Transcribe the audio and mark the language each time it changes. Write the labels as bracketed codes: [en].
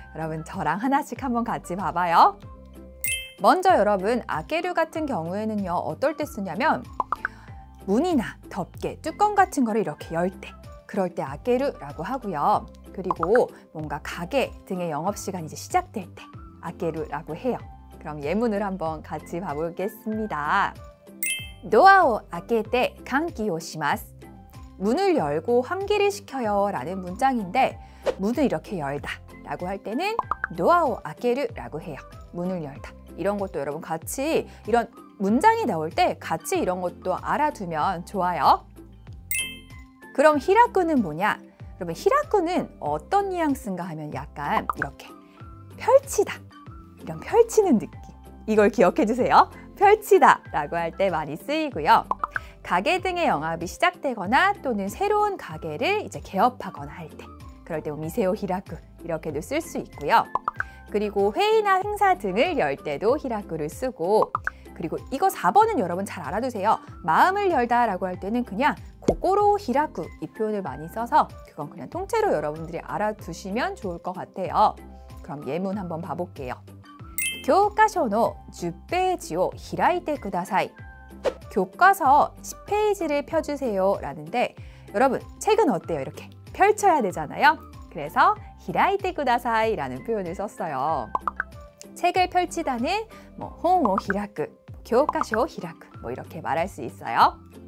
[ko] 여러분, 저랑 하나씩 한번 같이 봐봐요. 먼저 여러분, 아케루 같은 경우에는요, 어떨 때 쓰냐면 문이나 덮개, 뚜껑 같은 거를 이렇게 열 때, 그럴 때 아케루라고 하고요. 그리고 뭔가 가게 등의 영업시간이 이제 시작될 때 아케루라고 해요. 그럼 예문을 한번 같이 봐보겠습니다. 도어를 [ja] 開けて換気をします. [ko] 문을 열고 환기를 시켜요 라는 문장인데 문을 이렇게 열다 라고 할 때는 도어를 開ける라고 해요. 문을 열다. 이런 것도 여러분 같이 이런 문장이 나올 때 같이 이런 것도 알아두면 좋아요. 그럼 히라쿠는 뭐냐? 여러분, 히라쿠는 어떤 뉘앙스인가 하면 약간 이렇게 펼치다, 이런 펼치는 느낌. 이걸 기억해 주세요. 펼치다 라고 할 때 많이 쓰이고요. 가게 등의 영업이 시작되거나 또는 새로운 가게를 이제 개업하거나 할 때, 그럴 때 미세오 히라쿠 이렇게도 쓸 수 있고요. 그리고 회의나 행사 등을 열 때도 히라쿠를 쓰고, 그리고 이거 4번은 여러분 잘 알아두세요. 마음을 열다 라고 할 때는 그냥 고고로 히라쿠 이 표현을 많이 써서 그건 그냥 통째로 여러분들이 알아두시면 좋을 것 같아요. 그럼 예문 한번 봐볼게요. [ja] 교과서의 10페이지를 開いてください. [ko] 교과서 10페이지를 펴주세요 라는데 여러분, 책은 어때요? 이렇게 펼쳐야 되잖아요. 그래서 [ja] 開いてください [ko] 라는 표현을 썼어요. 책을 펼치다는 [ja] 本を開く, [ko] 교과서 [ja] を開く [ko] 이렇게 말할 수 있어요.